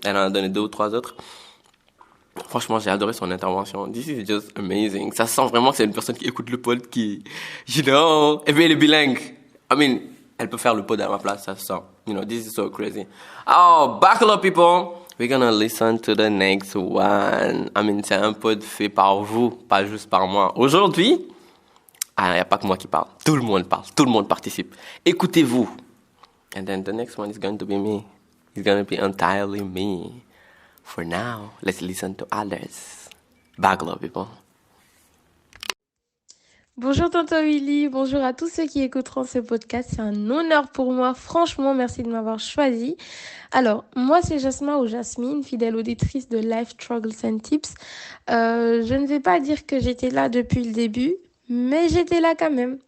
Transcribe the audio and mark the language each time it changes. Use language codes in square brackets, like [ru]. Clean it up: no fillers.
[fr] Elle en a donné 2 ou 3 autres. Franchement, j'ai adoré son intervention. This is just amazing. Ça sent vraiment que c'est une personne qui écoute le pod, qui, et puis elle est bilingue. I mean, elle peut faire le pod à ma place, ça se sent. [en] This is so crazy. Oh, buckle up, people. We're gonna listen to the next one. [fr] I mean, c'est un pod fait par vous, pas juste par moi. Aujourd'hui, il n'y a pas que moi qui parle. Tout le monde parle, tout le monde participe. Écoutez-vous. [en] And then the next one is going to be me. It's going to be entirely me. For now, let's listen to others. Buckle up, people. [fr] Bonjour Tonton Willy, bonjour à tous ceux qui écouteront ce podcast. C'est un honneur pour moi. Franchement, merci de m'avoir choisi. Alors, moi, c'est Jasmin ou Jasmine, fidèle auditrice de Life Struggles and Tips. Je ne vais pas dire que j'étais là depuis le début, mais j'étais là quand même.